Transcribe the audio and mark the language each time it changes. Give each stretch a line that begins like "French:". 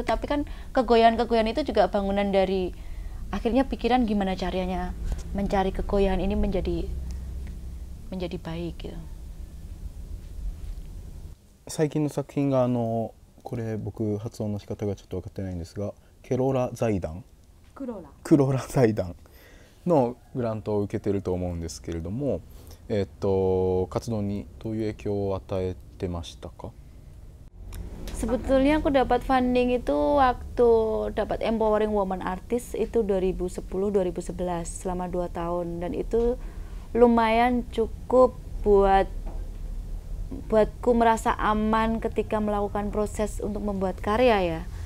Indonesian: Tapi kan kegoyahan itu juga bangunan dari akhirnya pikiran gimana caranya mencari kegoyahan ini menjadi baik gitu.
Japanese: 最近の作品がこれ僕発音の仕方がちょっと分かってないんですが、ケロラ財団、クロラ財団のグラントを受けてると思うんですけれども、活動にどういう影響を与えてましたか？
Indonesian: Sebetulnya aku dapat funding itu waktu dapat Empowering Woman Artist itu 2010-2011, selama 2 tahun, dan itu lumayan cukup buatku merasa aman ketika melakukan proses untuk membuat karya ya.